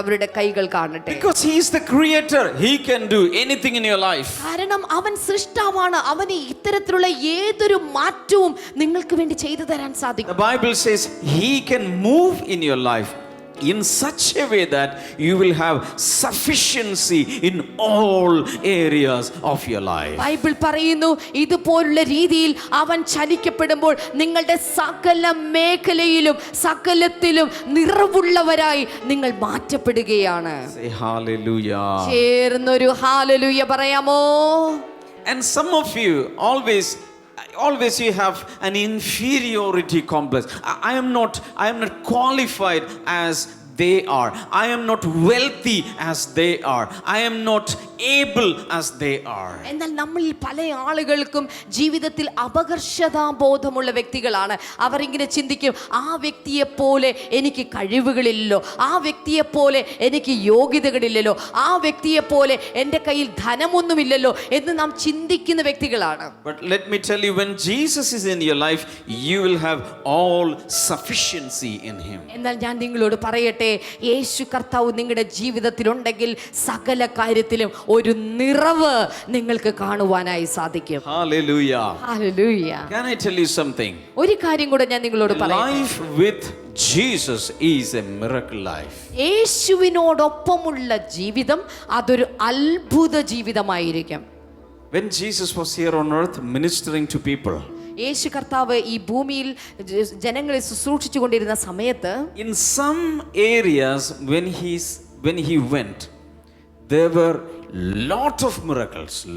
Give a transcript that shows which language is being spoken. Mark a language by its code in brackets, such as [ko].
[ml] അവരുടെ കൈകൾ കാണട്ടെ. [en] Because he is the creator, he can do anything in your life. [ml] കാരണം അവൻ സൃഷ്ടാവാണ്. അവന് ഇത്തരത്തിലുള്ള ഏതൊരു മാറ്റവും നിങ്ങൾക്ക് വേണ്ടി ചെയ്തു തരാൻ സാധിക്കും. [en] The Bible says he can move in your life in such a way that you will have sufficiency in all areas of your life. [ml] Bible പറയുന്നു, ഇതുപോലുള്ള രീതിയിൽ അവൻ ചലിക്കപ്പെടുമ്പോൾ നിങ്ങളുടെ സകല മേഖലയിലും സകലത്തിലും നിറവുള്ളവരായി നിങ്ങൾ മാറ്റപ്പെടുകയാണ്. [en] Say hallelujah. [ml] ചേർന്നൊരു ഹാലലൂയ പറയാമോ? [en] And some of you always you have an inferiority complex. I am not qualified as they are. I am not wealthy as they are. I am not able as they are. [ml] എന്നാൽ നമ്മളിൽ പല ആളുകൾക്കും ജീവിതത്തിൽ അപകർഷതാബോധമുള്ള വ്യക്തികളാണ്. അവർ ഇങ്ങനെ ചിന്തിക്കും, ആ വ്യക്തിയെ പോലെ എനിക്ക് കഴിവുകളില്ലല്ലോ, ആ വ്യക്തിയെ പോലെ എനിക്ക് യോഗ്യതകളില്ലല്ലോ, ആ വ്യക്തിയെ പോലെ എൻ്റെ കയ്യിൽ ധനമൊന്നുമില്ലല്ലോ എന്ന് നാം ചിന്തിക്കുന്ന വ്യക്തികളാണ്. [en] But let me tell you, when Jesus is in your life, you will have all sufficiency in him. [ml] എന്നാൽ ഞാൻ നിങ്ങളോട് പറയട്ടെ, യേശു കർത്താവ് നിങ്ങളുടെ ജീവിതത്തിലുണ്ടെങ്കിൽ സകല കാര്യത്തിലും ഒരു നിറവ് നിങ്ങൾക്ക് കാണുവാനായി സാധിക്കും. [en] Hallelujah. [ml] Hallelujah. [en] Can I tell you something? [ml] ഒരു കാര്യം കൂടെ ഞാൻ നിങ്ങളോട് പറയാം. [en] Life with Jesus is a miracle life. [ml] യേശുവിനോടൊപ്പമുള്ള ജീവിതം അതൊരു അത്ഭുത ജീവിതമായിരിക്കും. [en] When Jesus was here on earth ministering to people, [ml] യേശു കർത്താവ് ഈ ഭൂമിയിൽ ജനങ്ങളെ ശുശ്രൂഷിച്ചു കൊണ്ടിരുന്ന സമയത്ത് [en] in some areas when he went, there were lot of miracles.